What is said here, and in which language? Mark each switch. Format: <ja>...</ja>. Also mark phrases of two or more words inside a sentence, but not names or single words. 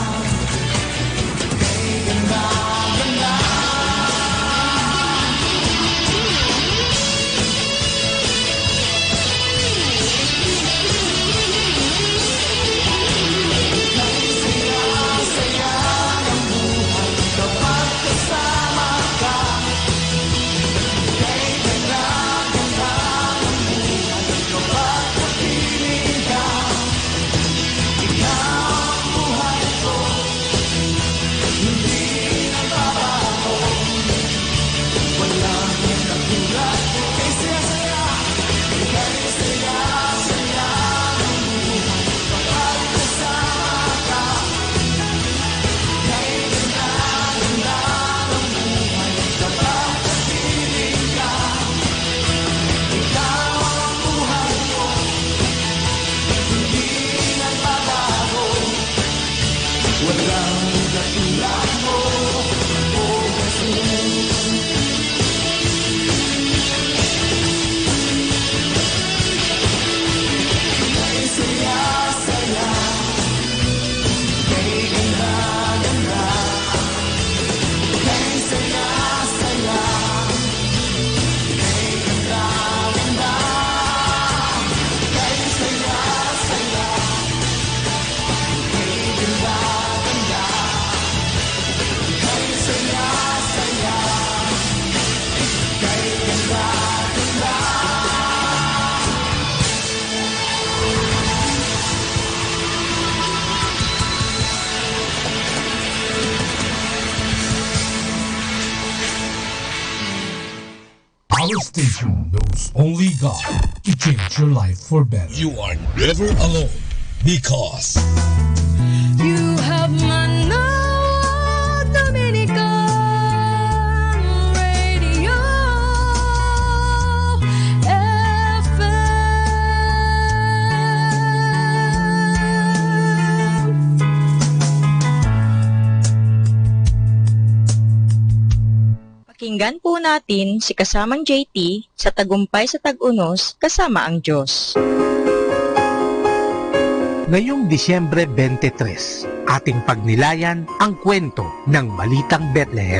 <tl>Hey, ganda-ganda. Saya-saya ng buhay kapag kasama ka. Hey, ganda-ganda ng buhay kapag mapiling ka. Ikaw ang buhay ko, hindi nagbabago. Walang katulad mo. Hey, saya-saya. Hey, saya-saya ng buhay kapag kasama ka. Hey, ganda-ganda ng buhay kapag mapiling ka. Ikaw ang buhay ko, hindi nagbabago. Walang katulad mo, oh Jesus. Hey, saya-saya. Hey, ganda-ganda. Hey, saya-saya. Hey, ganda-ganda. Hey, saya-saya. Hey, ganda-ganda. Hey, saya-saya. Hey, ganda-ganda.</tl> <en>Our station knows only God to change your life for better. You are never alone because You have Manawa Dominican Radio FM.</en> <tl>Pakinggan po natin si kasamang JT sa Tagumpay sa Tag-Unos kasama ang Diyos. Ngayong Disyembre 23, ating pagnilayan ang kwento ng Balitang Bethlehem.</tl>